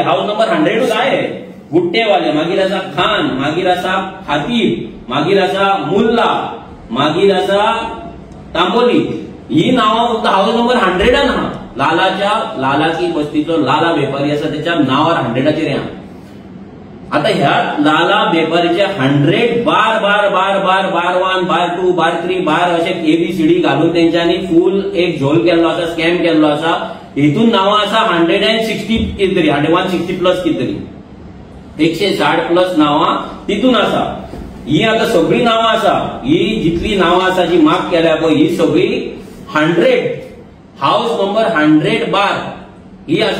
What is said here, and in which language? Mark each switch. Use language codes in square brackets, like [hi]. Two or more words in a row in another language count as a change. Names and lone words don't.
[en] house number [kok] 100च आहे गुट्टेवाले. मागीर आसा खान, मागीर आसा खातीब, मागीर आसा मुल्ला, मागीर आसा तांबोली. ही नांवां फक्त [en] house number [kok] 100 आहा. लाला की बस्तीचो लाला बेपारी आसा त्याच्या नांवार 100चेर आहा. आता ह्या लाला बेपारीचे 100 बार 1, बार 2, बार 3, बार अशे ABCD घालून तेंच्यांनी फुल एक झोल केल्लो आसा, स्कॅम केल्लो आसा. हितून नांवां आसा 160 कितें 160 प्लस कितें 160 प्लस नांवां तितून आसा. ही आता सगळी नांवां आसा. ही जितली नांवां आसा जी मार्क केल्या पळय ही सगळी 100 [en] house number [kok] 100 बार ही आसा.